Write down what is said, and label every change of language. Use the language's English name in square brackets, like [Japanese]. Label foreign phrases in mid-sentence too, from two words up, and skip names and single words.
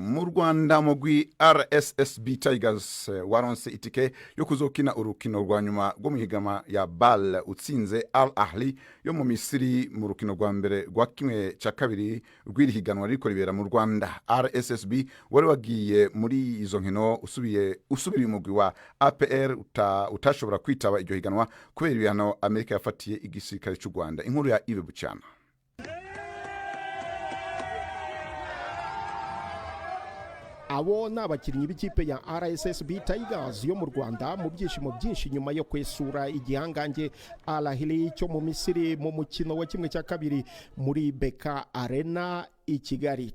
[Rundi] Mu Rwanda mugwi RSSB Tigers waronse itike yo kuzokina urukino rwa nyuma rwo muhigama ya BAL utsinze Al Ahli yo mu Misiri mu rukino rwa mbere rwa kimwe ca kabiri rw'irihiganwa riko ribera mu Rwanda. RSSB wari wagiye muri izo nkino usubiriye umugwi wa APR utashobora kwitaba iryo higanwa kubera ibihano Amerika yafatiye igisirikare cy'u Rwanda. Inkuru ya Ibe Bucyana. [Kinyarwanda] Abo ni abakinnyi b'ikipe ya RSSB Tigers yo mu Rwanda mu byishimo byinshi nyuma yo kwesura igihangange Al Ahly cyo mu Misiri mu mukino wa kimwe cya kabiri muri Beka Arena i Kigali.